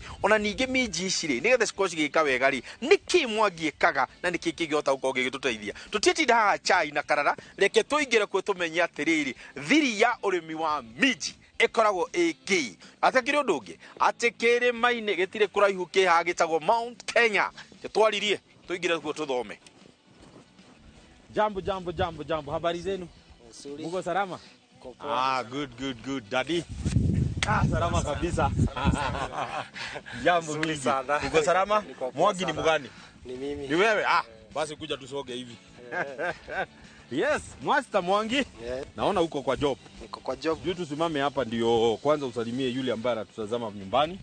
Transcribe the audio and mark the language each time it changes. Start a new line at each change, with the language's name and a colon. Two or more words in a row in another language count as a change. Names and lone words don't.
Kikuyu: Ona ningĩ minji ici rĩ, nĩgetha cikorwo cigĩka wega rĩ, nĩkĩ Mwangi ekaga na nĩkĩ kĩngĩhota gũkorwo gĩgĩtũteithia? Tũtiĩtinda haha chai na karara, reke tũingĩre kuo tũmenye atĩrĩrĩ, thiri ya ũrĩmi wa minji ĩkoragwo ĩkĩ. Atakĩrĩ ũndũ ũngĩ, atĩ kĩrĩma-inĩ gĩtirĩ kũraihu kĩhaha gĩtagwo Mount Kenya. Twaririe tũingĩre kuo tũthome.
Swahili: Jambo, habari zenu? Muko salama?
English: Good. Daddy?
Swahili: Salama kabisa. Jambo mingi. Muko salama? Mwangi ni mgani? Ni mimi. Ni wewe? Basi kuja tusoge hivi.
English: Yes, Master
Swahili: Mwangi.
English: Yeah.
Swahili: Naona uko kwa job. Niko kwa job. Juu tusimame hapa ndio kwanza usalimie yule ambaye anatutazama nyumbani.